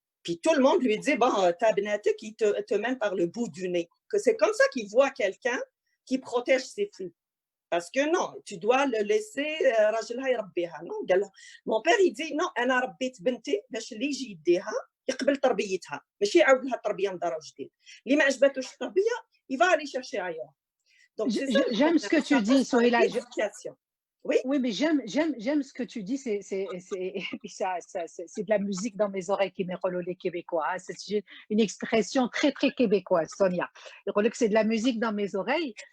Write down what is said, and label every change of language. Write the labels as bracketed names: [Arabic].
[French] Puis tout le monde lui dit, bon, ta benette qui te mène par le bout du nez. Que c'est comme ça qu'il voit quelqu'un qui protège ses filles. Parce que non, tu dois le laisser, non. Mon père, il dit, non, [Arabic] أنا ربيت بنتي باش اللي يجي يديها يقبل تربيتها. ماشي يعاود لها التربية من دار جديد. اللي ما عجبتوش التربية, [French] il va aller chercher ailleurs. Donc, j'aime ce que tu dis, Souheila. Oui. Oui, mais j'aime ce que tu dis. C'est de la musique dans mes oreilles qui m'est relolée québécois. C'est une expression très, très québécoise, Sonia. C'est de la musique dans mes oreilles.